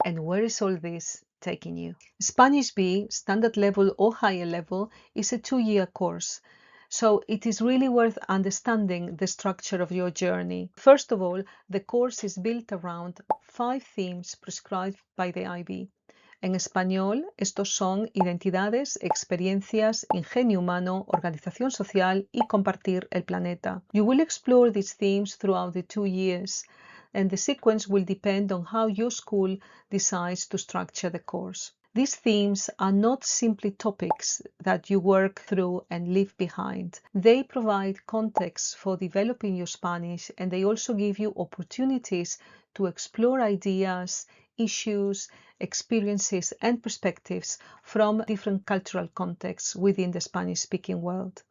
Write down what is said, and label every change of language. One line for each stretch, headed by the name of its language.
English: And where is all this taking you? Spanish B, standard level or higher level, is a 2-year course. So it is really worth understanding the structure of your journey. First of all, the course is built around 5 themes prescribed by the IB.
Spanish: En español, estos son identidades, experiencias, ingenio humano, organización social y compartir el planeta.
English: You will explore these themes throughout the 2 years, and the sequence will depend on how your school decides to structure the course. These themes are not simply topics that you work through and leave behind. They provide context for developing your Spanish, and they also give you opportunities to explore ideas, issues, experiences, and perspectives from different cultural contexts within the Spanish-speaking world.